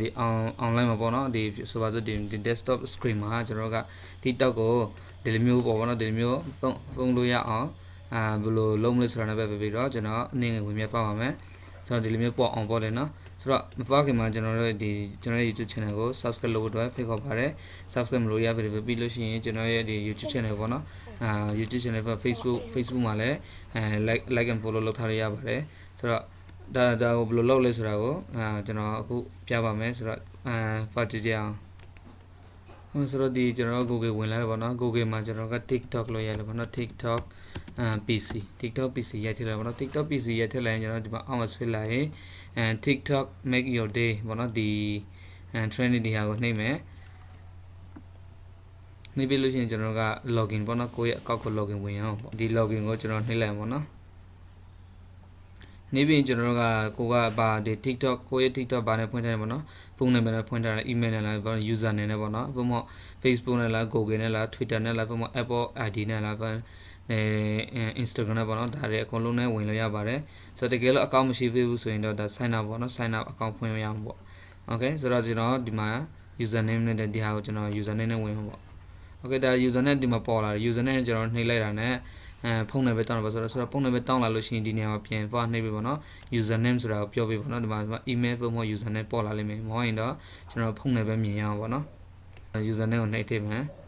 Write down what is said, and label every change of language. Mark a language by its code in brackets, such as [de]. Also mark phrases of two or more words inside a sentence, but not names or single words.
[my] online မှာပေါ့เนาะဒီဆိုပါစို့ဒီ desktop screen မှာကျွန်တော်က TikTok ကိုဒီလိုမျိုးပေါ့เนาะဒီလိုမျိုးဖုန်းလို့ရအောင်ဘယ်လိုလုပ်မလဲဆိုတာနဲ့ပတ်သက်ပြီးတော့ကျွန်တော်အနေနဲ့ဝင်မြတ်ဖတ်ပါမယ်ဆိုတော့ဒီလိုမျိုးပေါ့အောင်ပေါ့လေ เนาะဆိုတော့မပါခင်မှာကျွန်တော်တို့ဒီကျွန်တော်ရဲ့ YouTube channel ကို subscribe လုပ်ဖို့အတွက်ဖိတ်ခေါ်ပါတယ် subscribe မလုပ်ရပြီပြီးလို့ရှိရင်ကျွန်တော်ရဲ့ဒီ YouTube channel ပေါ့ နော်YouTube channel က Facebook မှာလည်း [en] like and follow [my] လုပ်ထားရပါတယ်ဆိုတော့ဒါကိုဘယ်လိုလုပ်လဲဆိုတာကိုကျွန်တော် အခုပြပါမယ်ဆိုတော့ဖတ်ကြည့်ကြအောင်ဆိုတော့ဒီကျွန်တော် Google ဝင်လာတယ်ပေါ့နော် Google မှာကျွန်တော်က TikTok လို့ရတယ်ပေါ့နော် TikTok TikTok PC ရိုက်ထည့်လိုက်ပေါ့နော် TikTok PC ရိုက်ထည့်လိုက်ရင်ကျွန်တော်ဒီမှာအောင်မဆွဲလိုက်ရင် TikTok [en] make your day [my] ပေါ့နော်ဒီ trending ဒီဟာကိုနှိပ်မယ်နှိပ်ပြီးလို့ရှိရင်ကျွန်တော်က login ပေါ့နော်ကိုယ့်ရဲ့ account ကို login ဝင်အောင်ပေါ့ဒီ login ကိုကျွန်တော်နှိပ်လိုက်ပေါ့နော် နေပြီးကျွန်တော်ကကိုကပါဒီ TikTok ကိုယ့်ရဲ့ TikTok ဘာနဲ့ဖွင့်ထားတယ်ပေါ့နော်ဖုန်းနံပါတ်နဲ့ဖွင့်ထားတယ် email နဲ့လား user နဲ့ပေါ့နော်ဘုံမ Facebook နဲ့လား Google နဲ့လား Twitter နဲ့လားဘုံမ Apple ID နဲ့လားInstagram နဲ့ပေါ့နော်ဒါတွေအကုန်လုံးနဲ့ဝင်လို့ရပါတယ်ဆိုတော့တကယ်လို့ account မရှိသေးဘူးဆိုရင်တော့ဒါ [en] sign up [my] ပေါ့နော် [en] sign up account [my] ဖွင့်ရအောင်ပေါ့ okay ဆိုတော့ကျွန်တော်ဒီမှာ username နဲ့ဒီဟာကိုကျွန်တော် username နဲ့ဝင်မှာပေါ့ okay ဒါ username ဒီမှာပေါ်လာတယ် username ကျွန်တော်နှိပ်လိုက်တာနဲ့ဖုန်းနံပါတ်တောင်းတယ်ပေါ့ဆိုတော့ဖုန်းနံပါတ်တောင်းလာလို့ရှိရင်ဒီနေရာမှာပြန်သွားနှိပ်ပြီပေါ့နော် username ဆိုတာကိုပြောပြပေါ့နော်ဒီမှာ email ဖုန်းမ username ပေါ်လာလိမ့်မယ်မဟုတ်ရင်တော့ကျွန်တော်ဖုန်းနံပါတ်မြင်ရအောင်ပေါ့နော် username ကိုနှိပ်ထည့်မယ်